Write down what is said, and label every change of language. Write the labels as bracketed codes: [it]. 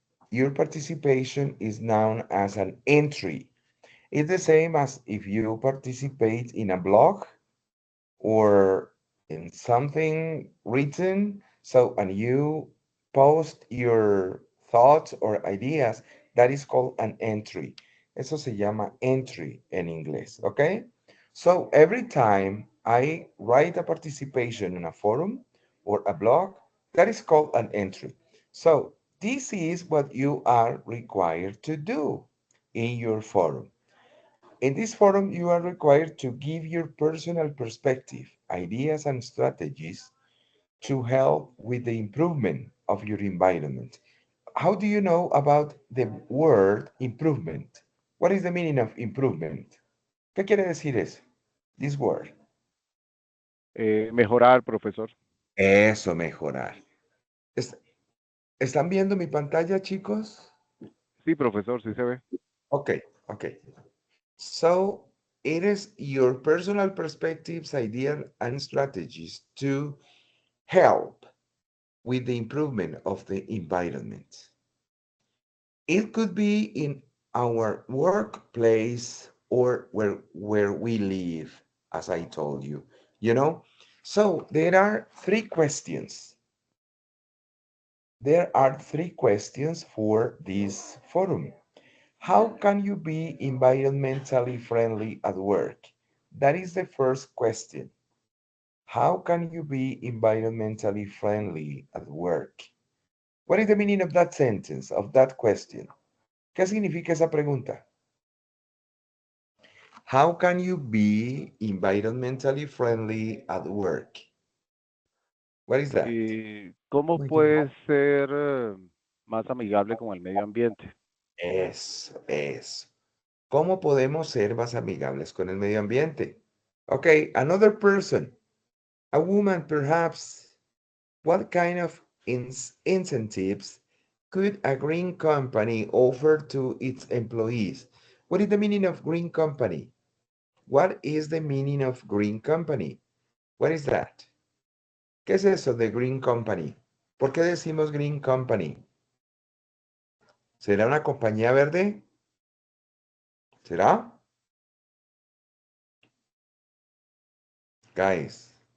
[en] Your participation is known as an entry. It's the same as if you participate in a blog or in something written. So, and you post your thoughts or ideas, that is called an entry. [es] Eso se llama entry en inglés, okay? [en] So every time I write a participation in a forum or a blog, that is called an entry. So this is what you are required to do in your forum. In this forum, you are required to give your personal perspective, ideas, and strategies to help with the improvement of your environment. How do you know about the word improvement? What is the meaning of improvement? [es] ¿Qué quiere decir eso? [en] This word. [es] Mejorar, profesor. Eso, mejorar. Es- ¿Están viendo mi pantalla, chicos? Sí, profesor, sí se ve. [en] Okay, okay. So it is your personal perspectives, ideas, and strategies to help with the improvement of the environment. It could be in our workplace or where we live, as I told you, you know? So there are three questions. There are three questions for this forum. How can you be environmentally friendly at work? That is the first question. How can you be environmentally friendly at work? What is the meaning of that sentence, of that question? [es] ¿Qué significa esa pregunta? [en] How can you be environmentally friendly at work? What is that? [es] ¿Y cómo puedes ser más amigable con el medio ambiente? Eso. ¿Cómo podemos ser más amigables con el medio ambiente? [en] Okay, another person, a woman perhaps. What kind of incentives could a green company offer to its employees? What is the meaning of green company? What is the meaning of green company? What is that? [es] ¿Qué es eso de green company? ¿Por qué decimos green company? ¿Será una compañía verde? ¿Será? [en] Guys,